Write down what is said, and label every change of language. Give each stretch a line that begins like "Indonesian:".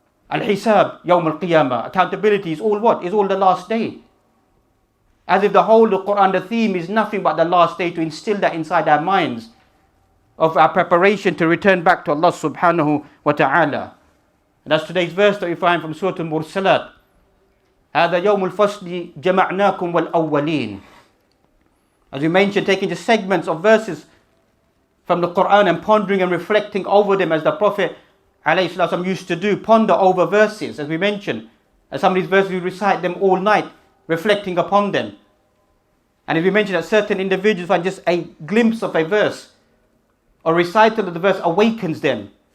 English: Al-hisab, yawm al-qiyamah, accountability is all what? Is all the last day. As if the whole of the Quran, the theme is nothing but the last day, to instill that inside our minds of our preparation to return back to Allah subhanahu wa ta'ala. And that's today's verse that we find from surah al-mursalat.
Arabic: هذا يوم الفصل جمعناكم والأولين.
English: As we mentioned, taking just segments of verses from the Quran and pondering and reflecting over them, as the Prophet ﷺ used to do, ponder over verses, as we mentioned. And some of these verses we recite them all night, reflecting upon them. And as we mentioned, that certain individuals find just a glimpse of a verse or recital of the verse awakens them.